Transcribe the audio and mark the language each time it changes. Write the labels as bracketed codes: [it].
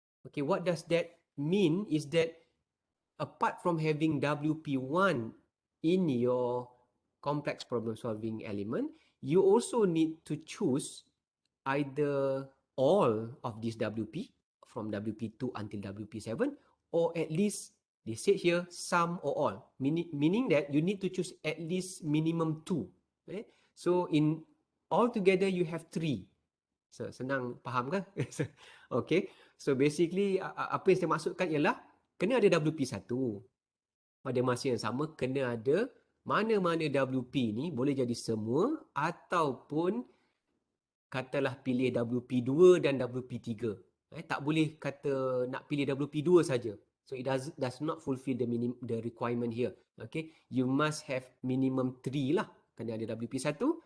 [en] Okay, what does that mean is that apart from having WP1 in your complex problem solving element, you also need to choose either all of this WP from WP2 until WP7, or at least they say here some or all, meaning that you need to choose at least minimum two. So in altogether you have three. [ms] So, senang faham kan? Okay. So basically apa yang saya maksudkan ialah kena ada WP1. Pada masa yang sama kena ada mana-mana WP ni boleh jadi semua ataupun katalah pilih WP2 dan WP3. Tak boleh kata nak pilih WP2 saja. [en] So it does not fulfill the requirement here. Okay, you must have minimum 3 lah. [ms] Kena ada WP1.